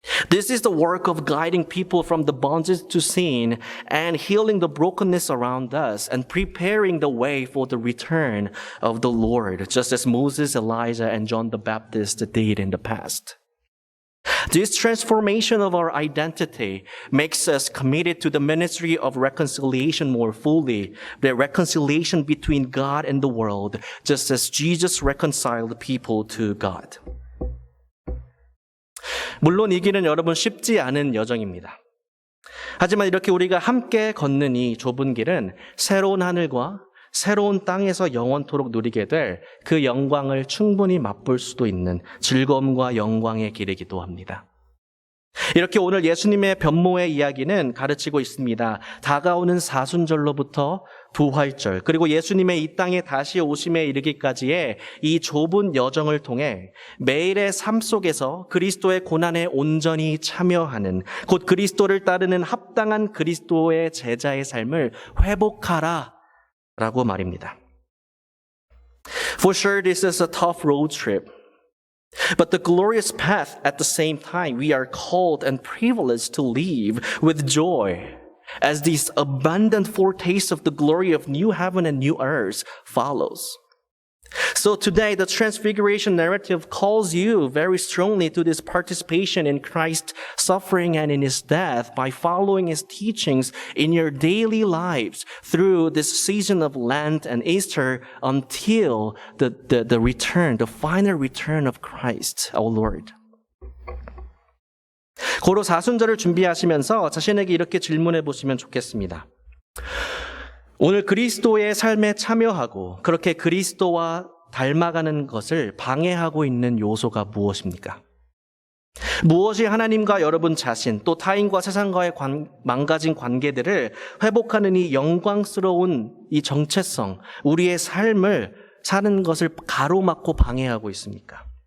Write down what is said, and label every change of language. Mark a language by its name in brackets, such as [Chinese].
[English] This is the work of guiding people from the bondage to sin and healing the brokenness around us and preparing the way for the return of the Lord, just as Moses, Elijah, and John the Baptist did in the past. This transformation of our identity makes us committed to the ministry of reconciliation more fully, the reconciliation between God and the world, just as Jesus reconciled people to God. [Korean] 물론 이 길은 여러분 쉽지 않은 여정입니다. 하지만 이렇게 우리가 함께 걷는 이 좁은 길은 새로운 하늘과 새로운 땅에서 영원토록 누리게 될 그 영광을 충분히 맛볼 수도 있는 즐거움과 영광의 길이기도 합니다. 이렇게 오늘 예수님의 변모의 이야기는 가르치고 있습니다. 다가오는 사순절로부터 부활절, 그리고 예수님의 이 땅에 다시 오심에 이르기까지의 이 좁은 여정을 통해 매일의 삶 속에서 그리스도의 고난에 온전히 참여하는, 곧 그리스도를 따르는 합당한 그리스도의 제자의 삶을 회복하라 라고 말입니다. [English] For sure, this is a tough road trip. But the glorious path at the same time, we are called and privileged to live with joy as this abundant foretaste of the glory of new heaven and new earth follows. So today, the Transfiguration narrative calls you very strongly to this participation in Christ's suffering and in his death by following his teachings in your daily lives through this season of Lent and Easter until the return, the final return of Christ, our Lord. [Korean] 고로 사순절을 준비하시면서 자신에게 이렇게 질문해 보시면 좋겠습니다. 오늘 그리스도의 삶에 참여하고 그렇게 그리스도와 닮아가는 것을 방해하고 있는 요소가 무엇입니까? 무엇이 하나님과 여러분 자신, 또 타인과 세상과의 망가진 관계들을 회복하는 이 영광스러운 이 정체성, 우리의 삶을 사는 것을 가로막고 방해하고 있습니까?